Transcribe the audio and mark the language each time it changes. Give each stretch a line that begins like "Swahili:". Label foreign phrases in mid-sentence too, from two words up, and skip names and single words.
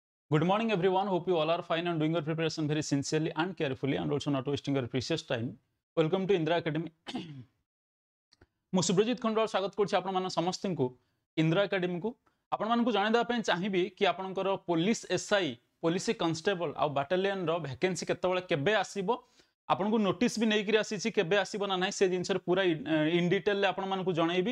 English: Good morning, everyone. Hope you all are fine and doing your preparation very sincerely and carefully, and also not wasting your precious time. Welcome to Indra Academy.
Odia: ମୁଁ ସୁବ୍ରଜିତ ଖଣ୍ଡରାଳ ସ୍ୱାଗତ କରୁଛି ଆପଣମାନ ସମସ୍ତଙ୍କୁ ଇନ୍ଦ୍ରା ଏକାଡେମୀକୁ। ଆପଣମାନଙ୍କୁ ଜଣାଇଦେବା ପାଇଁ ଚାହିଁବି କି ଆପଣଙ୍କର ପୋଲିସ ଏସ୍ଆଇ, ପୋଲିସ କନଷ୍ଟେବଲ ଆଉ ବାଟାଲିୟନର ଭ୍ୟାକେନ୍ସି କେତେବେଳେ କେବେ ଆସିବ, ଆପଣଙ୍କୁ ନୋଟିସ୍ ବି ନେଇକରି ଆସିଛି କେବେ ଆସିବ ନା ନାହିଁ ସେ ଜିନିଷରେ ପୁରା
English: in detailରେ
Odia: ଆପଣମାନଙ୍କୁ ଜଣାଇବି।